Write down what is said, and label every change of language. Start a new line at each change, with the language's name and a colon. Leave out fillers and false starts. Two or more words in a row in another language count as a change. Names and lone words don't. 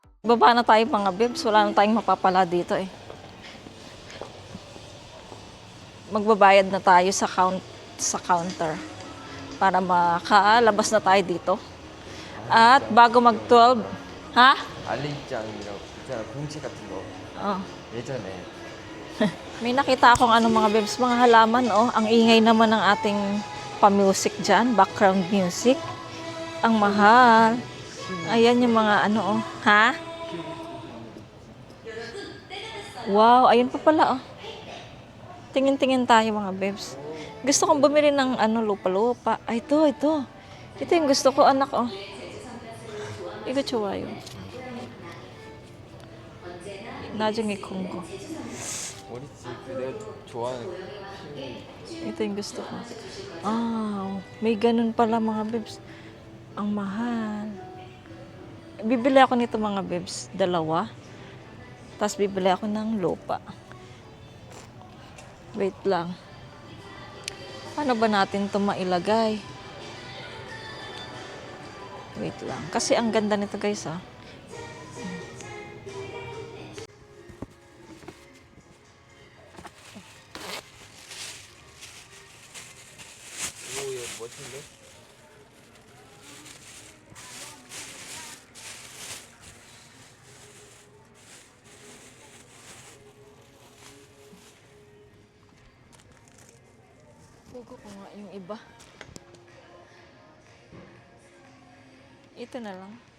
Filipino: Baba na tayo mga bebs. Wala na tayong mapapala dito eh. Magbabayad na tayo sa counter para makalabas na tayo dito. At bago mag-12, ha?
Korean: 알리장이라고 있잖아 봉지 같은 거 Oh. 예전에
Filipino: May nakita akong mga bebs, mga halaman, oh. Ang ingay naman ng ating pa-music dyan,
English: background music.
Filipino: Ang mahal. Ayan yung mga oh. Ha? Wow, ayun pa pala, oh. Tingin-tingin tayo mga bebs. Gusto kong bumili ng lupa-lupa. Ay, ito. Ito yung gusto ko, anak, oh.
Korean: 이거 좋아요. 나중에 공고. 우리 집 내가 좋아하는
Filipino: Ito yung gusto ko. May ganun pala mga bebs. Ang mahal. Bibili ako nito mga bebs. 2. Tapos bibili ako ng lupa. Wait lang. Paano ba natin ito mailagay? Wait lang. Kasi ang ganda nito guys ah.
Korean: 오 이거 멋진데?
Filipino: Bugo ko nga yung iba. Ito na lang.